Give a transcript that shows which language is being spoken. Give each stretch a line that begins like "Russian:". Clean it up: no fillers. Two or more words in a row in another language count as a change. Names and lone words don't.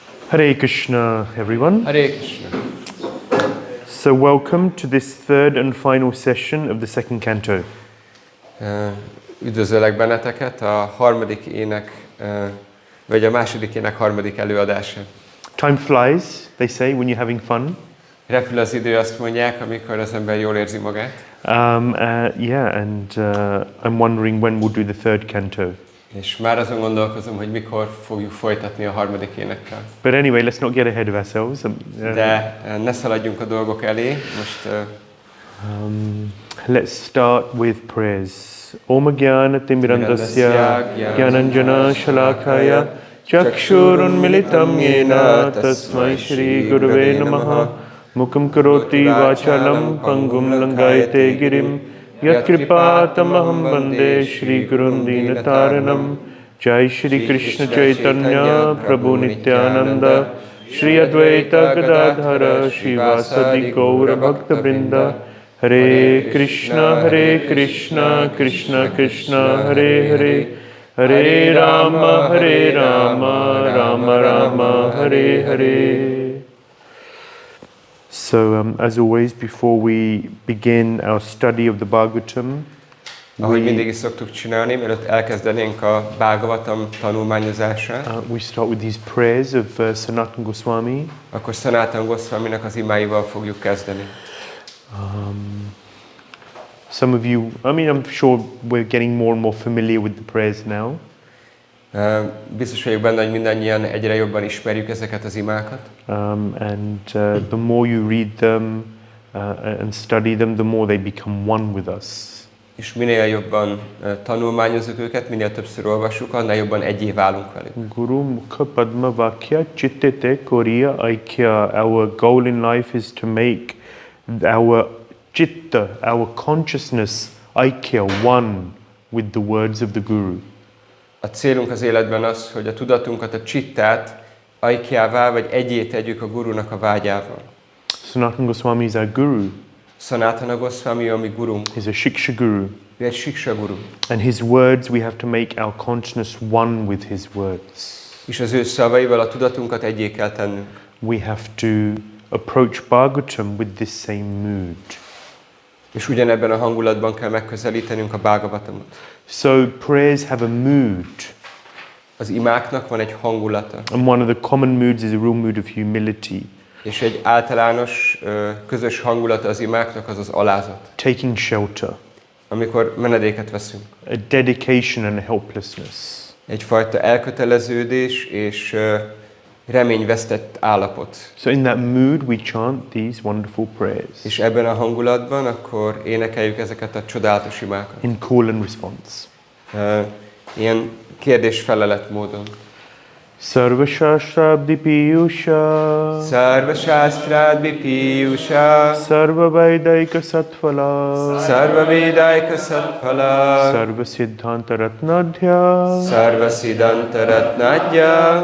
English: Hare Krishna, everyone. Hare Krishna. So welcome to this third and final session of the second canto.
Hungarian: Üdvözöllek benneteket a harmadik ének, vagy a második ének harmadik előadása.
English: Time flies, they say, when you're having fun.
Hungarian: Repül az idő, azt mondják, amikor az ember jól érzi magát.
English: Yeah, and I'm wondering when we'll do the third canto.
Hungarian: És már azon gondolkozom, hogy mikor fogjuk folytatni a harmadik énekkel.
English: But anyway, let's not get ahead of ourselves.
Hungarian: De ne szaladjunk a dolgok elé. Most
English: let's start with prayers.
Sanskrit: ॐ अज्ञान तिमिरान्धस्य ज्ञानाञ्जन शलाकया चक्षुरुन्मीलितं येन तस्मै श्री गुरवे नमः मूकं करोति वाचालं पङ्गुं लङ्घयते गिरिम् यत्कृपा तमहं वन्दे श्री गुरुं दीनतारणम् जय श्री कृष्ण चैतन्य प्रभु नित्यानन्द श्री अद्वैत गदाधर श्रीवासादि गौर भक्त वृन्द हरे कृष्ण, कृष्ण कृष्ण, हरे हरे, हरे राम, राम राम, हरे हरे.
English: So, as always, before we begin our study of the Bhagavatam,
Hungarian: ahogy mindig is szoktuk csinálni, mielőtt elkezdenénk a Bhagavatam tanulmányozását,
English: we start with these prayers of Sanatana Goswami.
Hungarian: Akkor Sanatana Goswaminak az imáival fogjuk kezdeni.
English: Some of you, I'm sure we're getting more and more familiar with the prayers now.
Hungarian: Biztos vagyok benne, hogy mindannyian egyre jobban ismerjük ezeket az imákat.
English: And the more you read them and study them, the more they become one with us.
Hungarian: És minél jobban tanulmányozzuk őket, minél többször olvassuk, annál jobban egyé válunk velük.
Bangla: গুরু মুখ পদ্ম বাক্য চিত্তেতে করিয়া ঐক্য.
English: Our goal in life is to make our chitta, our consciousness, aikya, one with the words of the Guru.
Hungarian: A célunk az életben az, hogy a tudatunkat, a csittát aikyává, vagy egyé tegyük a Gurunak a vágyával.
English: Sanatana Goswami is our Guru.
Hungarian: Sanatana Goswami a mi gurunk.
English: He's a Shiksha Guru.
Hungarian: Ő egy Shiksha Guru.
English: And his words, we have to make our consciousness one with his words.
Hungarian: És az ő szavaival a tudatunkat egyé kell tennünk.
English: We have to approach Bhagavatam with this same mood.
Hungarian: És ugyanebben a hangulatban kell megközelítenünk a Bhagavatamot.
English: So prayers have a mood.
Hungarian: Az imáknak van egy hangulata.
English: And one of the common moods is a real mood of humility.
Hungarian: És egy általános, közös hangulata az imáknak az az alázat.
English: Taking shelter.
Hungarian: Amikor menedéket veszünk.
English: A dedication and a helplessness.
Hungarian: Egyfajta elköteleződés és reményvesztett állapot.
English: So in that mood we chant these wonderful prayers.
Hungarian: És ebben a hangulatban akkor énekeljük ezeket a csodálatos imákat.
English: In call and response.
Hungarian: Ilyen kérdés-felelet módon.
Sanskrit: सर्व शास्त्राब्धि पीयूष सर्व शास्त्राब्धि पीयूष सर्व वेदैक सत्फल सर्व वेदैक सत्फल सर्व सिद्धान्त रत्नाढ्य सर्व सिद्धान्त रत्नाढ्य